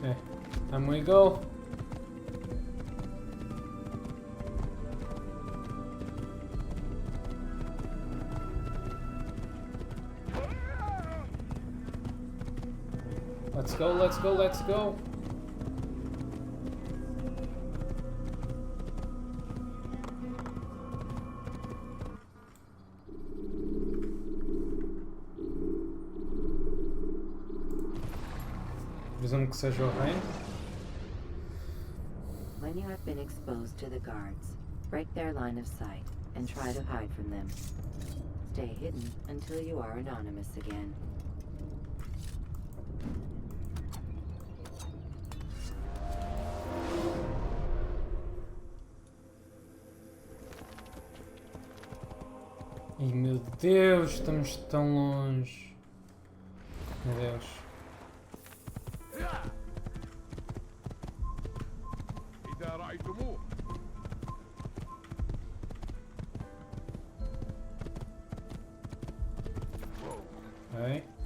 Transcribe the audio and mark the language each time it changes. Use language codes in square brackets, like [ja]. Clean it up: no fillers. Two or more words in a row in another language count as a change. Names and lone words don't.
[en] Okay, time we go. Let's go, let's go, let's go. [pt] Presumo que seja o rei. [en] When you have been exposed to the guards, break their line of sight and try to hide from them. Stay hidden until you are anonymous again. [pt] E meu Deus, estamos tão longe. Meu Deus. [ar] إذا رأيتموه [en] Okay.